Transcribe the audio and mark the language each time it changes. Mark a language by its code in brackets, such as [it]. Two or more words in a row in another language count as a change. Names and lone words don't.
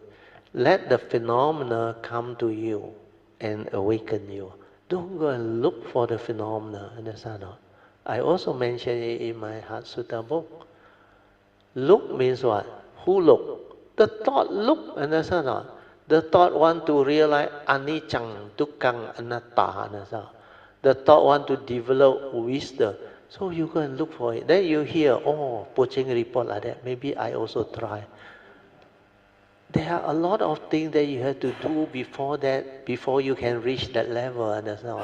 [en] Let the phenomena come to you and awaken you. Don't go and look for the phenomena, understand? I also mentioned it in my Heart Sutta book. Look means what? Who look? The thought look, understand? The thought want to realize [pi] anicca, dukkha, anatta, [en] understand? The thought want to develop wisdom. So you go and look for it. Then you hear, oh, Poh Cheng report like that. Maybe I also try. There are a lot of things that you have to do before that, before you can reach that level. Understand?